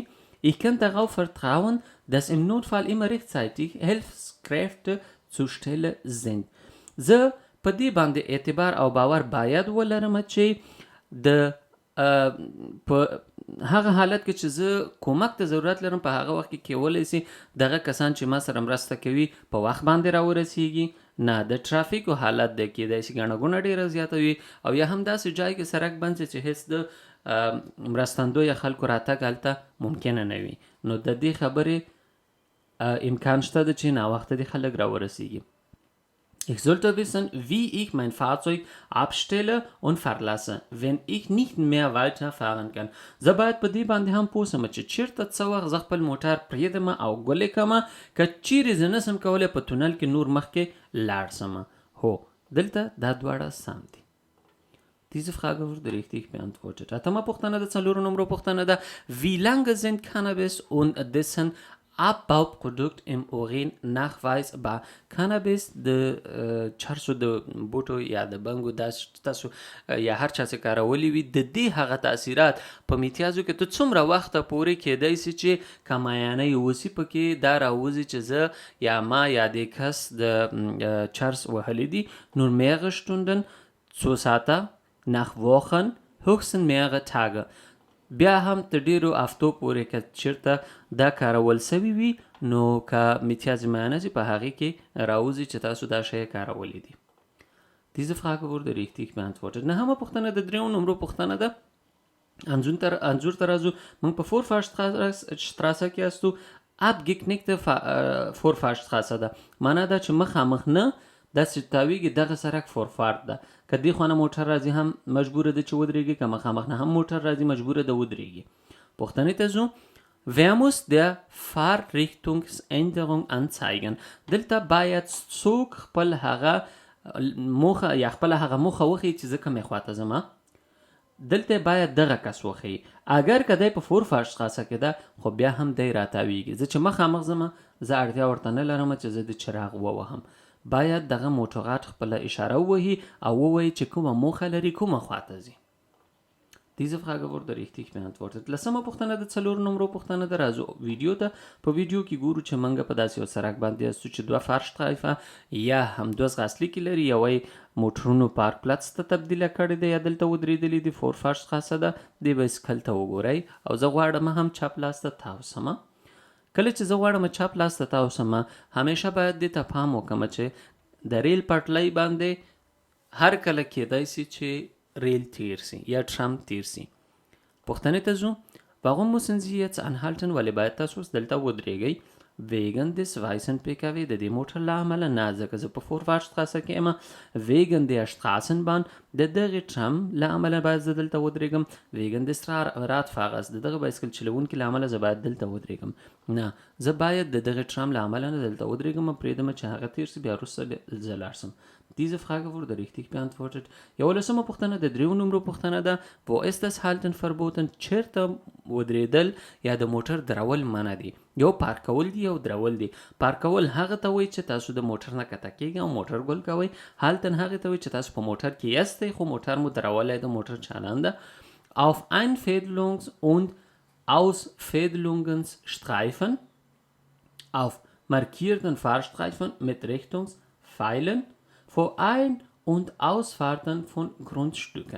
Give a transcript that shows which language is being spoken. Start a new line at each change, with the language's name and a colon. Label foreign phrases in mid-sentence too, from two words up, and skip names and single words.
German: Ich kann darauf vertrauen dass im Notfall immer rechtzeitig Hilfskräfte zur Stelle sind.
Pashto: زه په دې باندې اعتبار او باور باید ولرم چې د په هغه حالت کې چې زه کومک ته ضرورت لرم په هغه وخت کې کېولی سي دغه کسان چې ما سره مرسته کوي په وخت باندې راورسیږي. نه، د ټرافیکو حالت د کېدای سي ګڼه ګوڼه ډېره زیاته وي او یا هم داسې ځای کې سړک بند سي چې هېڅ د مرستندویه خلکو راتګ هلته ممکنه نه وي، نو د دې خبرې امکان شته ده چې ناوخته دې خلک راورسیږي.
German: Ich sollte wissen, wie ich mein Fahrzeug abstelle und verlasse, wenn ich nicht mehr weiterfahren kann.
Pashto: زه باید په دې باندې هم پوه سم چې چېرته څه وخت زه خپل موټر پرېږدم او ګولې کړم که چیرې زه نسم کولی په تونل کې نور مخکې لاړ سم. هو، دلته دا دواړه سم دي.
German: Diese Frage wurde richtig beantwortet.
Pashto: اتمه پوښتنه د څلورو نمرو پوښتنه ده.
German: Wie lange sind Cannabis und dessen Abbauprodukt im Urin nachweisbar؟
Pashto: کانابیس د چرسو د بوټو یا د بنګو تاسو یا هر چا چې کارولی وي د دې هغه تاثیرات په میتیازو کې ته څومره وخته پورې کېدای سي چې کمایانه وسي پکې دا راوځي چې زه یا ما یا د کس د چرس وهلی دي.
German: nur mehrere Stunden zu Sata nach Wochen höchstens mehrere Tage.
Pashto: بیا هم تر ډېرو هفتو پورې که چېرته دا کارول سوي وي نو که میتیاز معاینه سي په هغې کې راوځي چې تاسو دا شی کارولی دي.
German: Diese Frage wurde richtig beantwortet.
Pashto: نهمه پوښتنه د درېو نمرو پوښتنه ده. انځور ته راځو. موږ په Vorfahrstraße کې هستو.
German: abgeknickte Vorfahrstraße
Pashto: ده، معنا دا چې مخامخ نه داسې تاویږي دغه سړک فورفارت ده. که دې خوا نه موټر راځي هم مجبوره ده چې ودرېږي، که مخامخ نه هم موټر راځي مجبوره ده ودرېږي. پوښتنې ته ځو.
German: Wer muss der Fahrrichtungsänderung anzeigen؟
Pashto: دلته باید څوک خپل هغه موخه یا خپل هغه موخه وخی چې زه کومې خواته ځم دلته باید دغه کس وخی. اگر کدی په فور فاشتراسه کې ده خو بیا هم دی راتاویږي. زه چې مخامخ ځم زه اړتیا ورته نه لرم چې زه د چراغ ووهم. باید دغه موټرغاټ خپل اشاره ووهي او ووایي چې کومه موخه لري کومه خواته ځي.
German: Diese Frage wurde richtig beantwortet.
Pashto: لسمه پوښتنه د 4 نمبر پوښتنه ده. راځو ویډیو ته. په ویډیو کې ګورو چې منګه په داسې یو سړک باندې استو چې 2 فارشترایفه یا هم 2 غاسلیکې لري. یوی موټرونو پارک پلاس ته تبدیله کړې ده یا دلته ودرېدلې دي. 4 فارشتراسه ده. د بایسکل ته وګورئ او زه غواړم هم چپ لاس ته تاوسم. کله چې زه غواړم چپ لاس ته تاوسم همیشه باید دې ته پام وکړم چې د ریل پټلۍ باندې هر کله کېدای شي چې Rail تیر سي یا ترام تیر سي. پوښتنې ته ځو.
German: Warum müssen Sie jetzt anhalten؟
Pashto: ولې باید تاسو دلته ودرېږئ؟
German: Wegen des weißen PKW
Pashto: د دې موټر له امله نه، ځکه زه په فورواردشتراسه کې یم.
German: Wegen der Straßenbahn
Pashto: د دغې ترام له امله باید زه دلته ودرېږم.
German: Wegen des Radfahrers
Pashto: د دغه بایسکل چلوونکي له امله زه باید دلته ودرېږم. نه، زه باید د دغې ترام له امله نه دلته ودرېږم، پرېږدم چې هغه تیر سي، بیا وروسته زه لاړ سم.
German: Diese Frage wurde richtig beantwortet.
Pashto: یولسمه پوښتنه د 3 نمبر پوښتنه ده.
German: Wo ist das Halten verboten؟
Pashto: چیرته ودرېدل یا د موټر درول منع دي؟ یو پارکول دي او درول دي. پارکول هغه ته وایي چې تاسو د موټر نه کته کېږئ او موټر ګل کوئ. هالتن هغه ته وایي چې تاسو په موټر کې یاستئ خو موټر مو درولی د موټر چالان ده.
German: Auf Einfädelungs- und Ausfädelungsstreifen auf markierten Fahrstreifen mit Richtungspfeilen vor Ein- und Ausfahrten von Grundstücken.